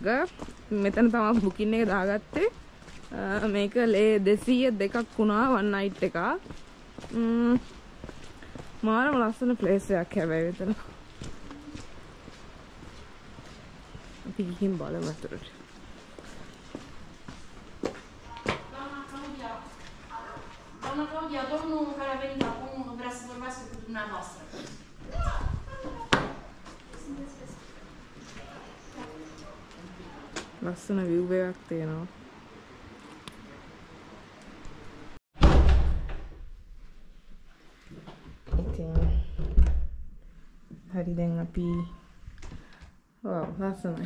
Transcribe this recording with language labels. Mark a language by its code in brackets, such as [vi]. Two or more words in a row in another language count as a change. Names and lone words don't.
[si] මෙතන තමයි බුකින් එක දාගත්තේ. මේක ලේ 202ක් වුණා [en] one night [si] එක. මාරම ලස්සන ප්ලේස් එකක් හැබැයි මෙතන. අපි ගිහින් බලමු අතරට. [ro] Dona Cláudia, domnul care a venit acum vrea să vorbească cu dumneavoastră. [si] ලස්සන view එකක් තියෙනවා. ඉතින් හරි දැන් අපි ලස්සනයි.